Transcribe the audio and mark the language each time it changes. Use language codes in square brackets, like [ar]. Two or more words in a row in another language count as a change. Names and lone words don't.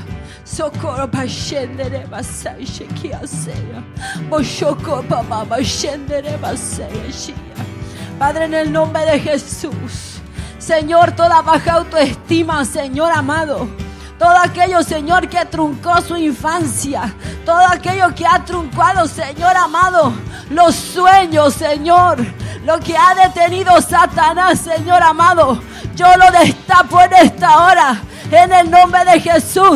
[es] Socorro bashendere basaya shikia seya. Boshoko baba bashendere basaya shia. Padre, en el nombre de Jesús, Señor, toda baja autoestima, Señor amado, todo aquello, Señor, que truncó su infancia, todo aquello que ha truncado, Señor amado, los sueños, Señor, lo que ha detenido Satanás, Señor amado, yo lo destapo en esta hora, en el nombre de Jesús.